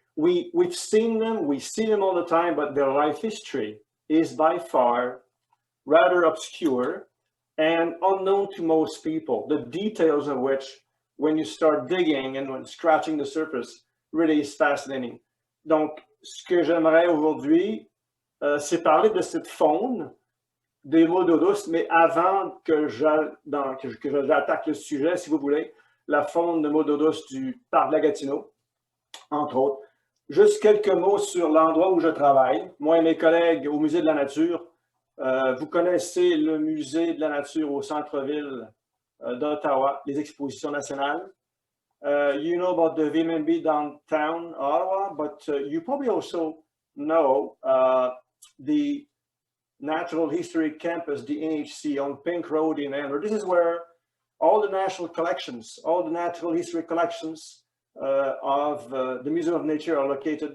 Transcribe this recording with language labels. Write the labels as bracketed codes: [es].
[en] We've seen them, we see them all the time, but their life history is by far rather obscure and unknown to most people, the details of which, when you start digging and when scratching the surface, really is fascinating. [fr] Donc, ce que j'aimerais aujourd'hui, c'est parler de cette faune des moules d'eau douce, mais avant que j'attaque le sujet, si vous voulez, la faune de moules d'eau douce du Parc de la Gatineau, entre autres. Juste quelques mots sur l'endroit où je travaille. Moi et mes collègues au Musée de la Nature, vous connaissez le Musée de la Nature au centre-ville d'Ottawa, les expositions nationales. [en] You know about the VMB downtown Ottawa, but you probably also know the Natural History Campus, the NHC, on Pink Road in Andrew. This is where all the national collections, all the natural history collections of the Museum of Nature are located.